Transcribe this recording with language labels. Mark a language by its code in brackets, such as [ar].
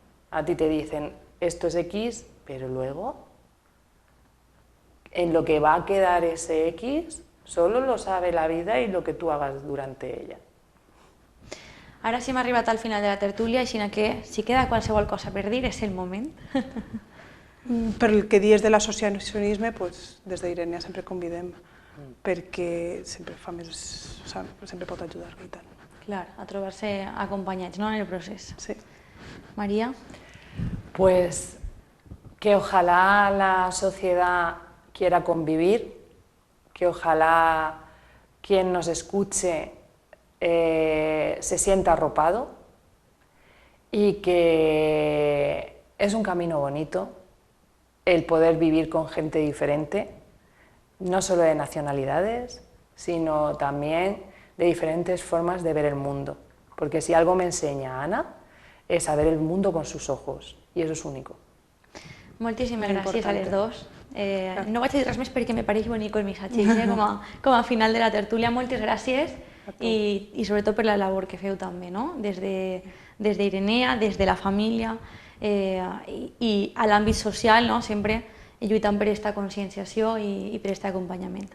[es] A ti te dicen, esto es X, pero luego, en lo que va a quedar ese X, solo lo sabe la vida y lo que tú hagas durante ella. [ca] Ara sí hem arribat al final de la tertúlia, així que si queda qualsevol cosa per dir és el moment. Per el que dius de l'associacionisme, des d'Irenea sempre convidem, perquè sempre pot ajudar i tant. Clar, a trobar-se acompanyats, ¿no?, en el procés. Sí. María. [es] Pues que ojalá la sociedad quiera convivir, que ojalá quien nos escuche se sienta arropado y que es un camino bonito el poder vivir con gente diferente, no solo de nacionalidades, sino también de diferentes formas de ver el mundo. Porque si algo me enseña Ana es a ver el mundo con sus ojos, [ca] i eso és únic. Moltíssimes gràcies a les dues. No vaig a dir res més perquè me pareix bonic el missatge, com a final de la tertúlia. Moltes gràcies i sobretot per la labor que feu també, des d'Irenea, des de la família i a l'àmbit social, sempre lluitant per aquesta conscienciació i per aquest acompanyament.